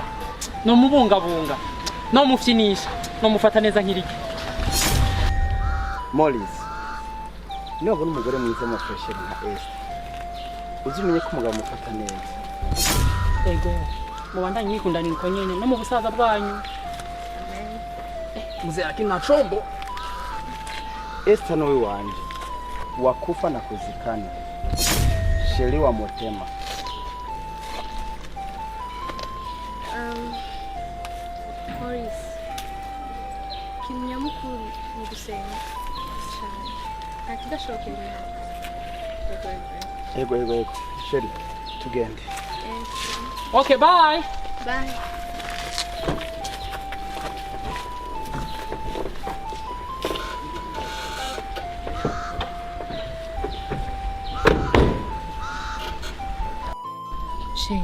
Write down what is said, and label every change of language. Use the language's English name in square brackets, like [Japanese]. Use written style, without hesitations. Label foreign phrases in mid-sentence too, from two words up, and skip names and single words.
[Rundi] No mubungabunga. No mufyinisha. No mufata neza nkiriki. [Kinyarwanda] Morris, niba ubona umugore mwiza w'amafresher nka Esther, uzumenye ko umugabo mufata neza. [Rundi] Ego, mubandanye yikundana uko nyene no mu busaza bwanyu. [Swahili] Mzee akina chombo. Esther [Rundi] nowe wanje, [Swahili] wakufa na kuzikana. [Lingala] Sheri wa motema. [Kinyarwanda] Morris, kinyamukuru ni gusenga cyane. Nta kidashobokera Imana. [Rundi] Ego. Sheri, tugende. [English] Okay, bye. Bye. She.